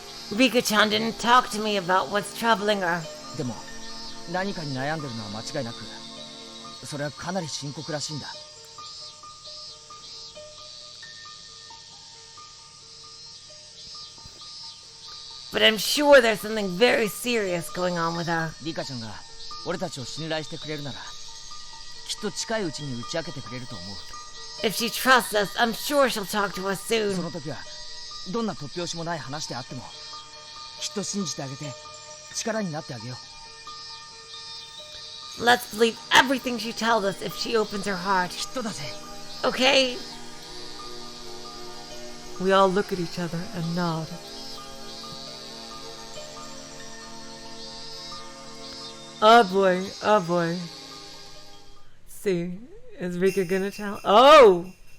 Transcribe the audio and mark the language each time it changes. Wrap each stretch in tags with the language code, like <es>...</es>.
<en>Rika-chan didn't talk to me about what's troubling her.</en> <ja>でも何かに悩んでるのは間違いなくそれはかなり深刻らしいんだ。</ja> <en>But I'm sure there's something very serious going on with her.</en> <ja>リカちゃんが俺たちを信頼してくれるならきっと近いうちに打ち明けてくれると思う。</ja> <en>If she trusts us, I'm sure she'll talk to us</en> <ja>そ</ja> <en>soon.</en> <ja>の時はどんな突拍子もない話であってもきっと信じてあげて力になってあげよう。</ja> <en>Let's believe everything she tells us if she opens her heart.</en> <ja>きっとだぜ。</ja> <en>Okay? We all look at each other and nod. Oh boy, oh boy. See, is Rika gonna tell? Oh!</en>